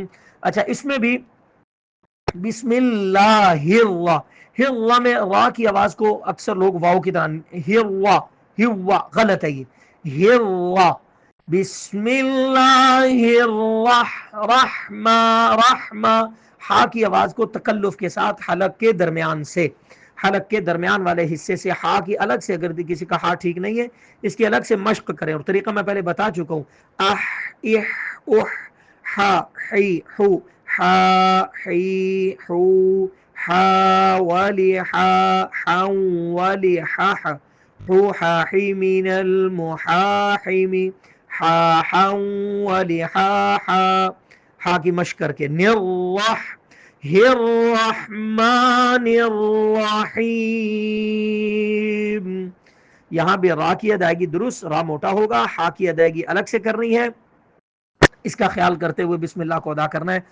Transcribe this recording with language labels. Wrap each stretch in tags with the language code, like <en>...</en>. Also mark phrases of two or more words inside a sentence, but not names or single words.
<ur>اچھا اس میں بھی</ur> <ar>بسم اللہ</ar> <ur>ہوا میں را کی آواز کو اکثر لوگ واو کی طرح ہوا غلط ہے، یہ ہوا،</ur> <ar>بسم اللہ رحمہ،</ar> <ur>ہا کی آواز کو تکلف کے ساتھ حلق کے درمیان سے، حلق کے درمیان والے حصے سے ہا کی الگ سے، اگر کسی کا ہا ٹھیک نہیں ہے اس کی الگ سے مشق کریں، اور طریقہ میں پہلے بتا چکا ہوں، اح اح اح ہا حی ہو ہا حی ہو ہا ولی ہا ہا ولی ہا ہو ہا حی من المحاحم ہا ہا ولی ہا ہا، ہا کی مشق کر کے، نرح</ur> <ar>الرحمن الرحیم،</ar> <ur>یہاں بھی را کی ادائیگی درست، را موٹا ہوگا، ہا کی ادائیگی الگ سے کرنی ہے، اس کا خیال کرتے ہوئے بسم اللہ کو ادا کرنا ہے۔</ur>